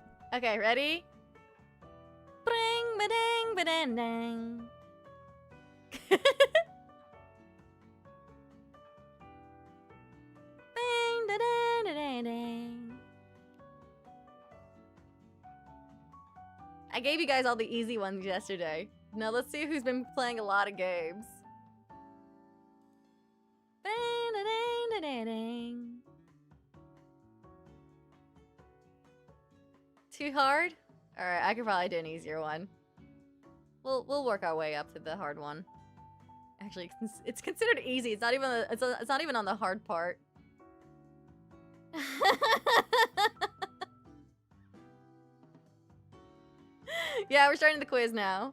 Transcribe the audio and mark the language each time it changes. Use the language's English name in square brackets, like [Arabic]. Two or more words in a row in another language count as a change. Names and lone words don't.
[English] Okay, ready? Bring ba-ding ba-dang-dang. Bing da-dang-da-dang-dang. I gave you guys all the easy ones yesterday. Now let's see who's been playing a lot of games. Bing da-dang-da-dang-dang. Too hard? Alright, I could probably do an easier one. We'll work our way up to the hard one. Actually, it's considered easy. It's not even it's not even on the hard part. Yeah, we're starting the quiz now.